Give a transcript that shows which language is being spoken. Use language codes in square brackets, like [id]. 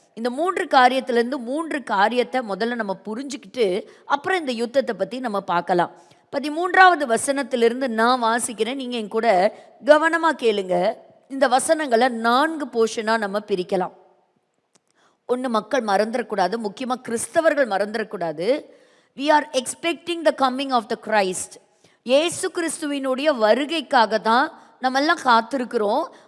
[ta] இந்த 3 காரியத்திலேருந்து 3 காரியத்தை முதல்ல நம்ம புரிஞ்சுக்கிட்டு அப்புறம் இந்த யுத்தத்தை பற்றி நம்ம பார்க்கலாம். 13வது வசனத்திலிருந்து நான் வாசிக்கிறேன், நீங்கள் என் கூட கவனமாக கேளுங்க. இந்த வசனங்களை 4 போர்ஷனாக நம்ம பிரிக்கலாம். ஒன்று, மக்கள் மறந்துடக்கூடாது, முக்கியமாக கிறிஸ்தவர்கள் மறந்துடக்கூடாது. [en] We are expecting the coming of the Christ. [ta] இயேசு கிறிஸ்துவினுடைய வருகைக்காக தான் நம்ம எல்லாம் காத்திருக்கிறோம்.